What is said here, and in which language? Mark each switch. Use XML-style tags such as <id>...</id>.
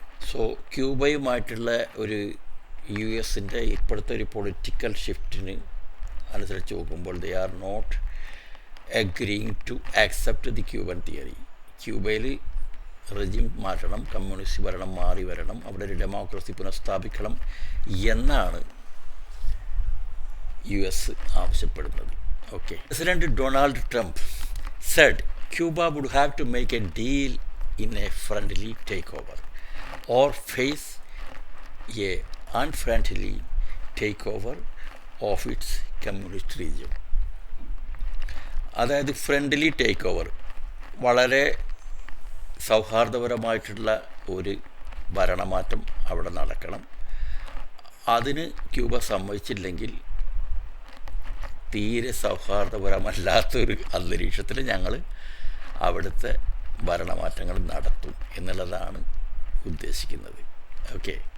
<ml>So ക്യൂബയുമായിട്ടുള്ള ഒരു US-ൻ്റെ ഇപ്പോഴത്തെ ഒരു പൊളിറ്റിക്കൽ ഷിഫ്റ്റിന് അനുസരിച്ച് നോക്കുമ്പോൾ</ml> <en>They are not agreeing to accept the Cuban theory.</en> <ml>ക്യൂബയിൽ റെജിം മാറ്റണം, കമ്മ്യൂണിസ്റ്റ് ഭരണം മാറി വരണം, അവിടെ ഒരു ഡെമോക്രസി പുനഃസ്ഥാപിക്കണം എന്നാണ് US ആവശ്യപ്പെടുന്നത്. Okay.</ml> <en>President Donald Trump said Cuba would have to make a deal in a friendly takeover or face a unfriendly takeover of its communist region.</en> <ml>അതായത് ഫ്രണ്ട്ലി ടേക്ക് ഓവർ, വളരെ സൗഹാർദ്ദപരമായിട്ടുള്ള ഒരു ഭരണമാറ്റം അവിടെ നടക്കണം. അതിന് ക്യൂബ സമ്മതിച്ചില്ലെങ്കിൽ തീരെ സൗഹാർദ്ദപരമല്ലാത്തൊരു അന്തരീക്ഷത്തിൽ ഞങ്ങൾ അവിടുത്തെ ഭരണമാറ്റങ്ങൾ നടത്തും എന്നുള്ളതാണ് ഉദ്ദേശിക്കുന്നത്. ഓക്കെ.</ml>